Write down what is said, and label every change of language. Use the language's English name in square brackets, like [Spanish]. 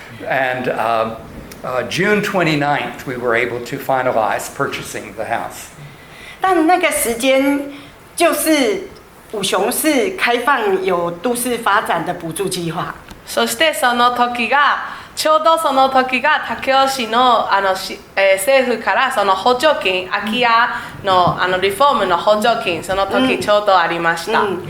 [English] And June 29th, we were able to finalize purchasing the house. [Chinese] 但那个時間就是五雄市開放有都市發展的補助計劃。 [Japanese] そしてその時がちょうどその時が武雄市の政府からその補助金空き家のリフォームの補助金その時ちょうどありました。